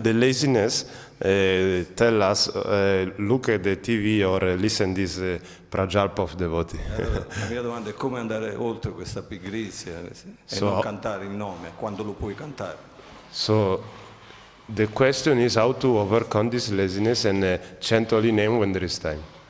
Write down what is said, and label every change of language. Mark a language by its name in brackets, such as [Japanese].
[English] The laziness, tell us, look at the TV or listen this prajalpa of devotee. [Italian] allora, la mia domanda è come andare oltre questa pigrizia e non cantare il nome quando lo puoi cantare. [English] So the question is how to overcome this laziness and chant holy name when there is time.